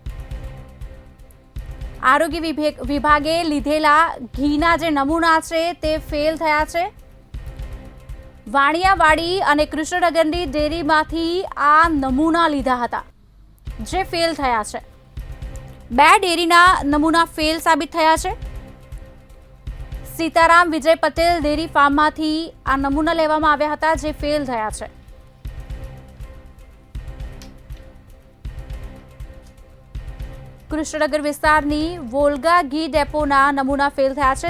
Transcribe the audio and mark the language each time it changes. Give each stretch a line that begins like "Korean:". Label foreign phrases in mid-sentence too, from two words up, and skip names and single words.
Gujarati: આરોગ્ય વિભાગે લીધેલા ઘીના જે નમૂના છે તે ફેલ થયા છે। વાણિયાવાડી અને કૃષ્ણનગરની ડેરીમાંથી આ નમૂના લીધા હતા જે ફેલ થયા છે। બે ડેરીના નમૂના ફેલ સાબિત થયા છે। સીતારામ વિજય પટેલ ડેરી ફાર્મ માંથી આ નમૂના લેવામાં આવ્યા હતા જે ફેલ થયા છે। કૃષ્ણનગર વિસ્તારની વોલ્ગા ઘી ડેપોના નમૂના ફેલ થયા છે।